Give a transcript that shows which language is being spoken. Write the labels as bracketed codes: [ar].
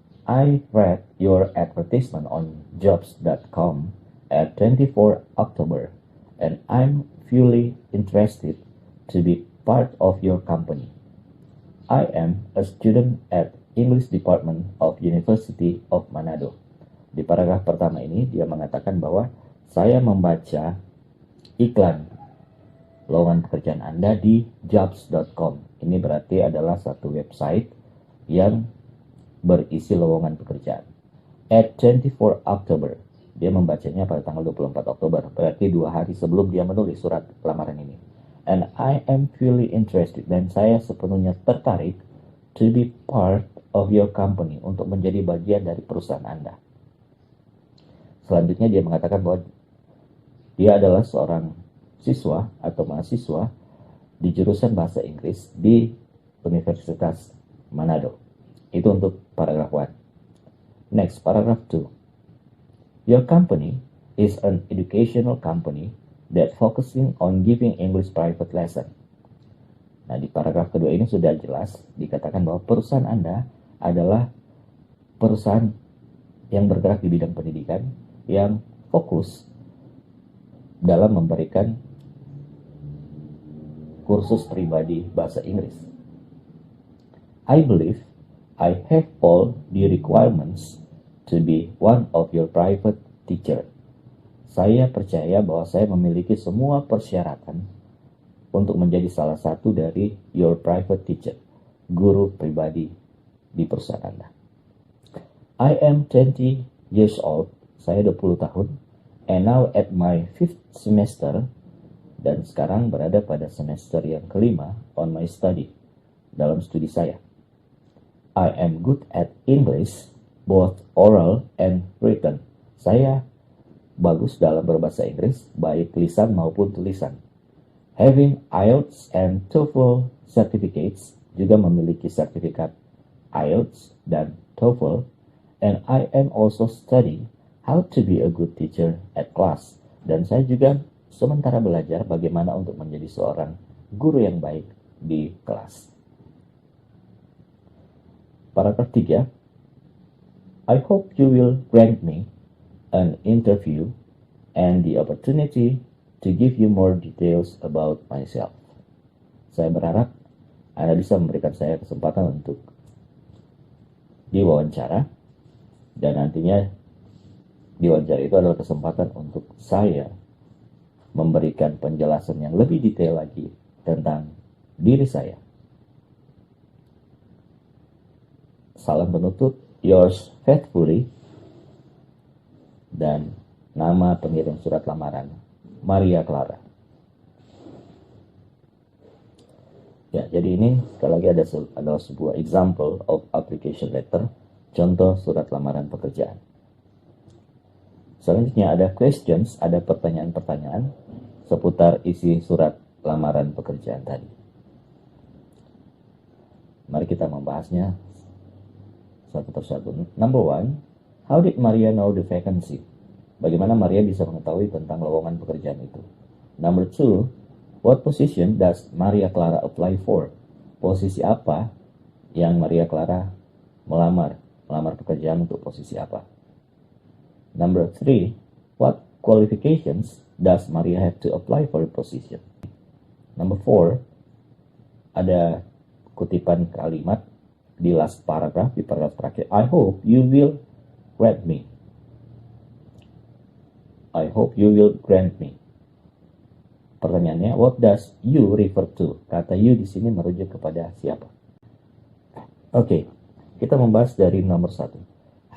[en] I read your advertisement on jobs.com at 24 October and I'm fully interested to be part of your company. I am a student at English Department of University of Manado. [id] Di paragraf pertama ini dia mengatakan bahwa saya membaca iklan lowongan pekerjaan Anda di jobs.com. Ini berarti adalah satu website yang berisi lowongan pekerjaan. [en] At 24 October, [id] dia membacanya pada tanggal 24 Oktober, berarti 2 hari sebelum dia menulis surat lamaran ini. [en] And I am fully interested, [id] dan saya sepenuhnya tertarik [en] to be part of your company, [id] untuk menjadi bagian dari perusahaan Anda. Selanjutnya dia mengatakan bahwa dia adalah seorang siswa atau mahasiswa di jurusan bahasa Inggris di Universitas Manado. Itu untuk paragraf 1. [en] Next, paragraph 2. Your company is an educational company that focusing on giving English private lesson. [id] Nah, di paragraf kedua ini sudah jelas dikatakan bahwa perusahaan Anda adalah perusahaan yang bergerak di bidang pendidikan yang fokus dalam memberikan kursus pribadi bahasa Inggris. [en] I believe I have all the requirements to be one of your private teacher. [id] Saya percaya bahwa saya memiliki semua persyaratan untuk menjadi salah satu dari [en] your private teacher, [id] guru pribadi di perusahaan Anda. [en] I am 20 years old, [id] saya 20 tahun, [en] and now at my 5th semester, [id] dan sekarang berada pada semester yang kelima [en] on my study, [id] dalam studi saya. [en] I am good at English, both oral and written. [id] Saya bagus dalam berbahasa Inggris, baik lisan maupun tulisan. [en] Having IELTS and TOEFL certificates, [id] juga memiliki sertifikat IELTS dan TOEFL, [en] and I am also studying how to be a good teacher at class. [id] Dan saya juga sementara belajar bagaimana untuk menjadi seorang guru yang baik di kelas. Paragraf 3. [en] I hope you will grant me an interview and the opportunity to give you more details about myself. [id] Saya berharap Anda bisa memberikan saya kesempatan untuk diwawancara, dan nantinya diwawancara itu adalah kesempatan untuk saya memberikan penjelasan yang lebih detail lagi tentang diri saya. Salam penutup, [en] yours faithfully, [id] dan nama pengirim surat lamaran, Maria Clara. Ya, jadi ini sekali lagi adalah sebuah [en] example of application letter, [id] contoh surat lamaran pekerjaan. Selanjutnya ada questions, ada pertanyaan-pertanyaan seputar isi surat lamaran pekerjaan tadi. Mari kita membahasnya satu persatu. [en] Number one, how did Maria know the vacancy? [id] Bagaimana Maria bisa mengetahui tentang lowongan pekerjaan itu? [en] Number two, what position does Maria Clara apply for? [id] Posisi apa yang Maria Clara melamar pekerjaan untuk posisi apa? [en] Number three, what qualifications does Maria have to apply for the position? [id] Number four, ada kutipan kalimat di [en] last paragraph, [id] di paragraf terakhir. [en] I hope you will grant me. I hope you will grant me. [id] Pertanyaannya, [en] what does you refer to? [id] Kata you di sini merujuk kepada siapa? Oke, kita membahas dari nomor 1.